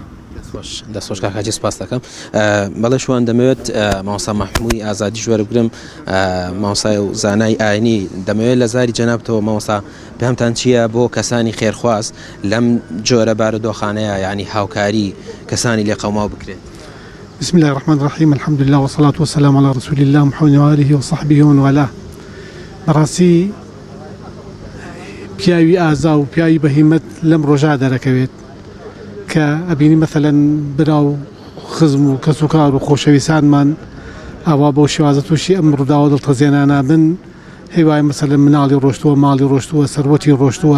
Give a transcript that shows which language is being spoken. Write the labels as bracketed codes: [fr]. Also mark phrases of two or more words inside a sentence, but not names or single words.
[ckb] دەستخۆش کاکاجی سپاس دەکەم. بەڵێ شوان دەمەوێت مامۆستا مەحموودی ئازادی ژوەرە بگرم، مامۆستای و زانای ئاینی. دەمەوێت لە زاری جەنابتەوە مامۆستا پێمتان چییە بۆ کەسانی خێرخواز لەم جۆرە بارودۆخانەیە ینی هاوکاری کەسانی لێقەوماو بکرێت؟ [ar] بسم الله الرحمن الرحيم، الحمد لله والصلاة والسلام على رسول الله محمد وآله وصحبه ومن والاه. [ckb] بەڕاستی پیاوی ئازا و پیاوی بەهیمەت لەم ڕۆژا دەرەکەوێت کە ئەبینی مەثەلەن برا و خزم و کەس و کار و خۆشەویستانمان ئاوا بۆ شێوازە تووشی ئەم ڕووداوە دڵتەزێنانە بن، هیوای مەسەلەن مناڵی ڕۆشتووە، ماڵی ڕۆشتووە، سەروەتی ڕۆشتووە.